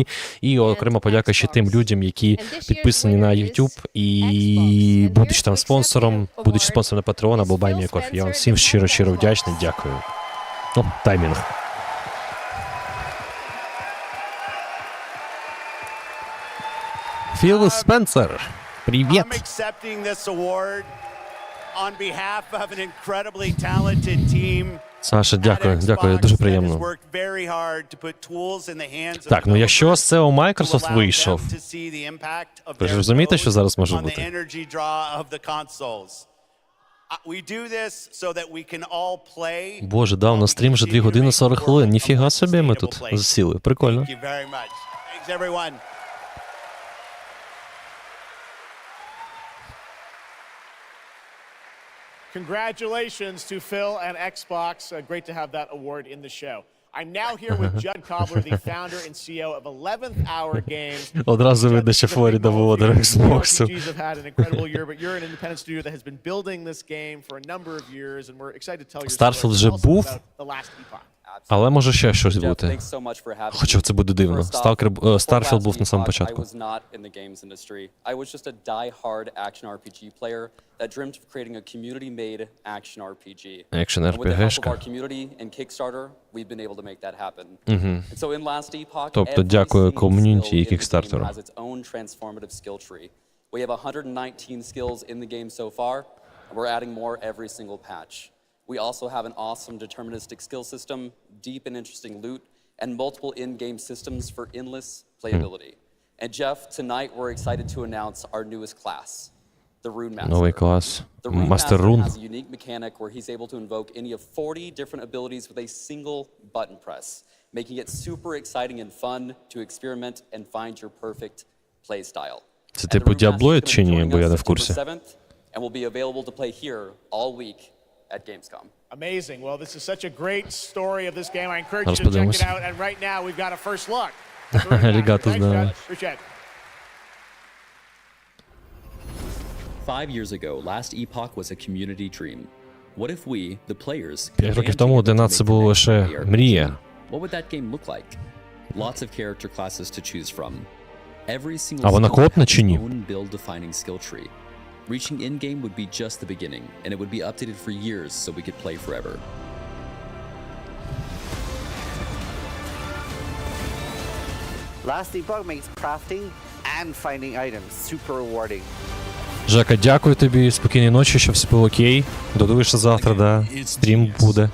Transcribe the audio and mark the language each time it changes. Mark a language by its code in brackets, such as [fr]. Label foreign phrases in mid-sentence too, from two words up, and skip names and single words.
[uk] І окремо подяка ще тим людям, які підписані на YouTube і будучи там спонсором, будучи спонсором на Patreon або Buy Me a Coffee. Я вам всім щиро вдячний, дякую. Таймінг. Філ Спенсер, привіт! [en] I'm accepting this award on behalf of an incredibly talented team. [uk] Саша, дякую, дуже приємно. Так, ну якщо з SEO Microsoft вийшов, ви ж розумієте, що зараз може бути? Боже, дав на стрім вже 2 години 40 хвилин. Ніфіга собі ми тут засіли. Прикольно. [en] Congratulations to Phil and Xbox. Great to have that award in the show. I'm now here with Judd Cobbler, the founder and CEO of 11th Hour Games. [uk] Одразу видно, що Флоріда володар Xbox. [en] RPGs have had an incredible year, but you're an independent studio that has been building this game for a number of years, and we're excited to tell you [uk] Starfield вже був, але може ще щось бути. Хоча це буде дивно. Starfield був на самому початку. Екшен РПГшка. Тобто дякую ком'юніті і кікстартеру. [en] We have 119 skills in the game so far, and we're adding more every single patch. We also have an awesome deterministic skill system, deep and interesting loot, and multiple in-game systems for endless playability. And Jeff, tonight we're excited to announce our newest class, the Rune Master. [uk] Новий клас. [en] The Rune Master Master Rune. has a unique mechanic where he's able to invoke any of 40 different abilities with a single button press, making it super exciting and fun to experiment and find your perfect play style. [uk] Це типу Діаблоїд чи ні, бо я не в курсі. [en] And will be available to play here all week at Gamescom. Amazing. Well, this is such a great story of this game. I encourage you to check it out. And right now, we've got a first look. [uk] Рігато знаю. [en] 5 years ago, Last Epoch was a community dream. What if we, the players, [uk] 5 років тому донат це було лише мрія. [en] What would that game look like? Lots of character classes to choose from. Every single [uk] А вона коопна чи ні? [en] own build-defining skill tree. Reaching in-game would be just the beginning, and it would be updated for years so we could play forever. Last Epoch makes crafting and finding items super rewarding. [uk] Жека, дякую тобі, спокійної ночі, щоб все було окей. Додивишся завтра, да. Стрім буде.